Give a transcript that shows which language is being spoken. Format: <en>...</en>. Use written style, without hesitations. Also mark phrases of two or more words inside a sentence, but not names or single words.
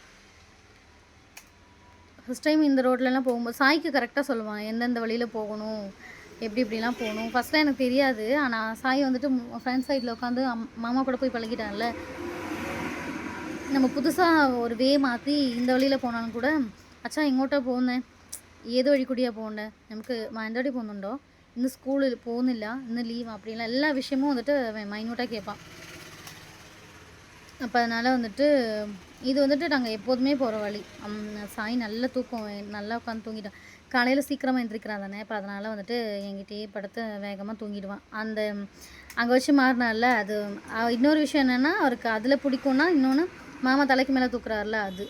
<en>first time</en> <ta>இந்த ரோட்லலாம் போகும்போது சாய்க்கு கரெக்டாக சொல்லுவான் எந்தெந்த வழியில் போகணும், எப்படிலாம் போகணும். ஃபஸ்ட்டில் எனக்கு தெரியாது. ஆனால் சாய் வந்துட்டு</ta> <en>front side</en> <ta>உட்காந்து மாமா கூட போய் பழகிட்டான்ல. நம்ம புதுசாக ஒரு வே மாற்றி இந்த வழியில் போனாலும் கூட அச்சா</ta> <ml>ഇങ്ങോട്ടാ പോകുന്നേ, ഏത് വഴി കൂടിയാണ് പോകണ്ടേ, നമുക്ക് മാനന്തവാടി പോകുന്നുണ്ടോ, ഇന്ന് സ്കൂളിൽ പോകുന്നില്ല, ഇന്ന് ലീവ്</ml> <ta>அப்படிலாம் எல்லா விஷயமும் வந்துட்டு மைன்யூட்டாக கேட்பான். அப்போ அதனால் வந்துட்டு இது வந்துட்டு நாங்கள் எப்போதுமே போகிற வழி. சாய் நல்ல தூக்கம், நல்லா உட்காந்து தூங்கிட்டான். காலையில் சீக்கிரமாக எழுந்திரிக்கிறான் தானே. இப்போ அதனால் வந்துட்டு என்கிட்டயே படுத்து வேகமாக தூங்கிடுவான். அங்கே வச்சு மாறினால அது இன்னொரு விஷயம் என்னென்னா, அவருக்கு அதில் பிடிக்கும்னா இன்னொன்று மாமா தலைக்கு மேலே தூக்குறாருல அது.</ta>